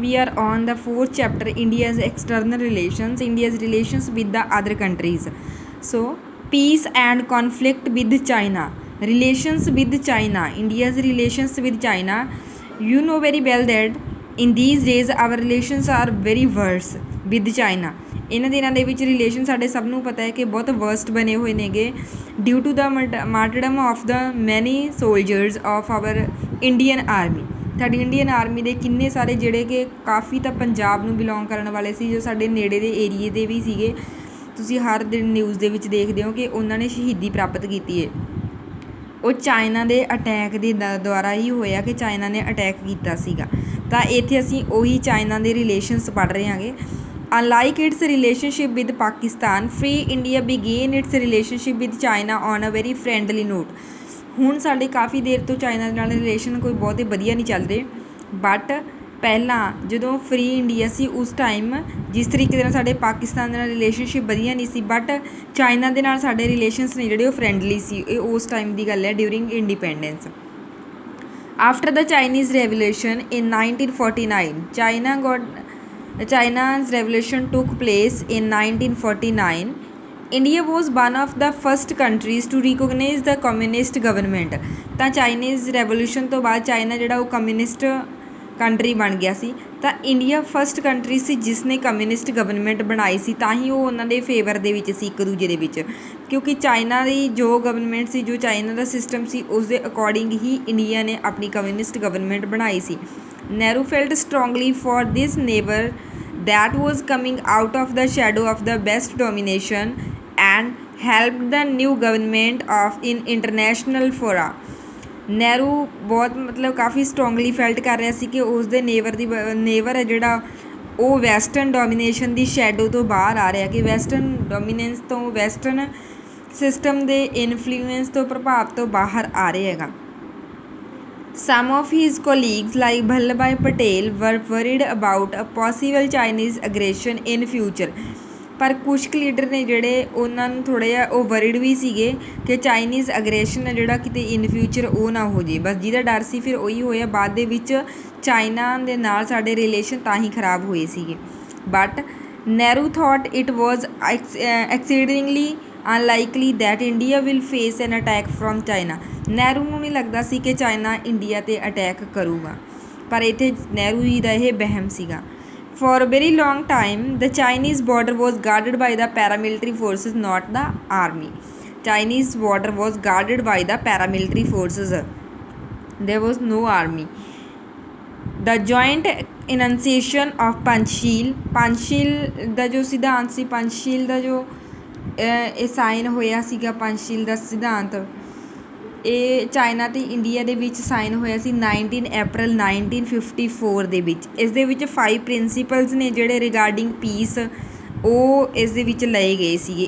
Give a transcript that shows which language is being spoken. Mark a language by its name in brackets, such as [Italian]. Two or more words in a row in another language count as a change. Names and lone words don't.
[English] We are on the fourth chapter, India's external relations, India's relations with the other countries. So, peace and conflict with China, relations with China, India's relations with China. You know very well that in these days our relations are very worse with China. [Punjabi] ਇਹਨਾਂ ਦਿਨਾਂ ਦੇ ਵਿੱਚ ਰਿਲੇਸ਼ਨ ਸਾਡੇ ਸਭ ਨੂੰ ਪਤਾ ਹੈ ਕਿ ਬਹੁਤ ਵਰਸਟ ਬਣੇ ਹੋਏ ਨੇਗੇ [English] due to the martyrdom of the many soldiers of our Indian army. [Punjabi] ਸਾਡੀ ਇੰਡੀਅਨ ਆਰਮੀ ਦੇ ਕਿੰਨੇ ਸਾਰੇ ਜਿਹੜੇ ਕਿ ਕਾਫੀ ਤਾਂ ਪੰਜਾਬ ਨੂੰ ਬਿਲੋਂਗ ਕਰਨ ਵਾਲੇ ਸੀ, ਜੋ ਸਾਡੇ ਨੇੜੇ ਦੇ ਏਰੀਏ ਦੇ ਵੀ ਸੀਗੇ। ਤੁਸੀਂ ਹਰ ਦਿਨ ਨਿਊਜ਼ ਦੇ ਵਿੱਚ ਦੇਖਦੇ ਹੋ ਕਿ ਉਹਨਾਂ ਨੇ ਸ਼ਹੀਦੀ ਪ੍ਰਾਪਤ ਕੀਤੀ ਹੈ। ਉਹ ਚਾਈਨਾ ਦੇ ਅਟੈਕ ਦੇ ਦੁਆਰਾ ਹੀ ਹੋਇਆ ਕਿ ਚਾਈਨਾ ਨੇ ਅਟੈਕ ਕੀਤਾ ਸੀਗਾ। ਤਾਂ ਇੱਥੇ ਅਸੀਂ ਉਹੀ ਚਾਈਨਾ ਦੇ ਰਿਲੇਸ਼ਨਸ ਪੜ੍ਹ ਰਹੇ ਹਾਂਗੇ। [English] Unlike its relationship with Pakistan, Free India began its relationship with China on a very friendly note. [Punjabi] ਹੁਣ ਸਾਡੇ ਕਾਫੀ ਦੇਰ ਤੋਂ ਚਾਈਨਾ ਦੇ ਨਾਲ ਰਿਲੇਸ਼ਨ ਕੋਈ ਬਹੁਤੇ ਵਧੀਆ ਨਹੀਂ ਚੱਲ ਰਹੇ, ਬਟ ਪਹਿਲਾਂ ਜਦੋਂ [English] Free India [Punjabi] ਸੀ ਉਸ ਟਾਈਮ ਜਿਸ ਤਰੀਕੇ ਦੇ ਨਾਲ ਸਾਡੇ ਪਾਕਿਸਤਾਨ ਦੇ ਨਾਲ ਰਿਲੇਸ਼ਨਸ਼ਿਪ ਵਧੀਆ ਨਹੀਂ ਸੀ, ਬਟ ਚਾਈਨਾ ਦੇ ਨਾਲ ਸਾਡੇ ਰਿਲੇਸ਼ਨਸ ਨੇ ਜਿਹੜੇ ਉਹ ਫਰੈਂਡਲੀ ਸੀ। ਇਹ ਉਸ ਟਾਈਮ ਦੀ ਗੱਲ ਹੈ [English] during independence. After the Chinese revolution in 1949, China's revolution took place in 1949. India was one of the first countries to recognize the communist government. [Punjabi] ਤਾਂ [English] Chinese revolution [Punjabi] ਤੋਂ ਬਾਅਦ ਚਾਈਨਾ ਜਿਹੜਾ ਉਹ [English] communist country [Punjabi] ਬਣ ਗਿਆ ਸੀ। ਤਾਂ ਇੰਡੀਆ [English] first country [Punjabi] ਸੀ ਜਿਸ ਨੇ [English] communist government [Punjabi] ਬਣਾਈ ਸੀ, ਤਾਂ ਹੀ ਉਹ ਉਹਨਾਂ ਦੇ ਫੇਵਰ ਦੇ ਵਿੱਚ ਸੀ ਇੱਕ ਦੂਜੇ ਦੇ ਵਿੱਚ, ਕਿਉਂਕਿ ਚਾਈਨਾ ਦੀ ਜੋ ਗਵਰਨਮੈਂਟ ਸੀ, ਜੋ ਚਾਈਨਾ ਦਾ ਸਿਸਟਮ ਸੀ, ਉਸ ਦੇ ਅਕੋਰਡਿੰਗ ਹੀ ਇੰਡੀਆ ਨੇ ਆਪਣੀ [English] communist government [Punjabi] ਬਣਾਈ ਸੀ। [English] Nehru felt strongly for this neighbour that was coming out of the shadow of the West domination and helped the new government of in international fora. [Punjabi] ਨਹਿਰੂ ਬਹੁਤ ਕਾਫੀ [English] strongly felt [Punjabi] ਕਰ ਰਿਹਾ ਸੀ ਕਿ ਉਸ ਦੇ ਨੇਬਰ ਹੈ ਜਿਹੜਾ ਉਹ [English] western domination [Punjabi] ਦੀ ਸ਼ੈਡੋ ਤੋਂ ਬਾਹਰ ਆ ਰਿਹਾ, ਕਿ [English] western dominance [Punjabi] ਤੋਂ, [English] western system [Punjabi] ਦੇ ਇਨਫਲੂਐਂਸ ਤੋਂ, ਪ੍ਰਭਾਵ ਤੋਂ ਬਾਹਰ ਆ ਰਿਹਾ ਹੈਗਾ। [English] Some of his colleagues like Vallabhbhai Patel were worried about a possible Chinese aggression in future. [Punjabi] ਪਰ ਕੁਛ ਕੁ ਲੀਡਰ ਨੇ ਜਿਹੜੇ ਉਹਨਾਂ ਨੂੰ ਥੋੜ੍ਹਾ ਜਿਹਾ ਉਹ ਵਰਿਡ ਵੀ ਸੀਗੇ ਕਿ [English] Chinese aggression [Punjabi] ਹੈ ਜਿਹੜਾ ਕਿਤੇ [English] in future [Punjabi] ਉਹ ਨਾ ਹੋ ਜੇ। ਬਸ ਜਿਹਦਾ ਡਰ ਸੀ ਫਿਰ ਉਹੀ ਹੋਇਆ। ਬਾਅਦ ਦੇ ਵਿੱਚ ਚਾਈਨਾ ਦੇ ਨਾਲ ਸਾਡੇ ਰਿਲੇਸ਼ਨ ਤਾਂ ਹੀ ਖਰਾਬ ਹੋਏ ਸੀਗੇ। [English] But Nehru thought it was exceedingly unlikely that India will face an attack from China. [Punjabi] ਨਹਿਰੂ ਨੂੰ ਨਹੀਂ ਲੱਗਦਾ ਸੀ ਕਿ ਚਾਈਨਾ ਇੰਡੀਆ 'ਤੇ ਅਟੈਕ ਕਰੂਗਾ, ਪਰ ਇੱਥੇ ਨਹਿਰੂ ਜੀ ਦਾ ਇਹ ਵਹਿਮ ਸੀਗਾ। [English] For a very long time, the Chinese border was guarded by the paramilitary forces, not the army. Chinese border was guarded by the paramilitary forces. There was no army. The joint enunciation of Panchsheel [Punjabi] ਦਾ ਜੋ ਸਿਧਾਂਤ ਸੀ, ਪੰਚਸ਼ੀਲ ਦਾ ਜੋ ਇਹ ਸਾਈਨ ਹੋਇਆ ਸੀਗਾ, ਪੰਚਸ਼ੀਲ ਦਾ ਸਿਧਾਂਤ ਇਹ ਚਾਈਨਾ ਅਤੇ ਇੰਡੀਆ ਦੇ ਵਿੱਚ ਸਾਈਨ ਹੋਇਆ ਸੀ 19 April 1954 ਦੇ ਵਿੱਚ। ਇਸ ਦੇ ਵਿੱਚ 5 ਪ੍ਰਿੰਸੀਪਲਸ ਨੇ ਜਿਹੜੇ [English] regarding peace [Punjabi] ਉਹ ਇਸ ਦੇ ਵਿੱਚ ਲਏ ਗਏ ਸੀਗੇ।